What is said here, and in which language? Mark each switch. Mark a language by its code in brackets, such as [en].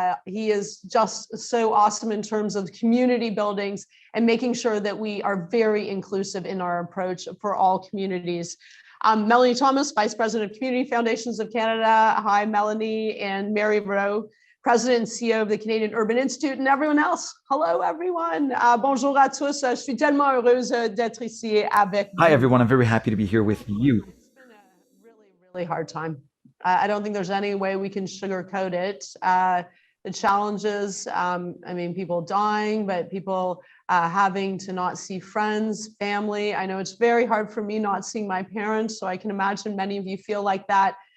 [en] He is just so awesome in terms of community buildings and making sure that we are very inclusive in our approach for all communities. Melanie Thomas, Vice President of Community Foundations of Canada. Hi, Melanie, and Mary Rowe, President and CEO of the Canadian Urban Institute, and everyone else. Hello, everyone. [fr] Bonjour à tous. Je suis tellement heureuse d'être ici avec vous. [en] Hi, everyone. I'm very happy to be here with you. It's been a really hard time. I don't think there's any way we can sugarcoat it. The challenges, I mean, people dying, but people having to not see friends, family. I know it's very hard for me not seeing my parents, so I can imagine many of you feel like that.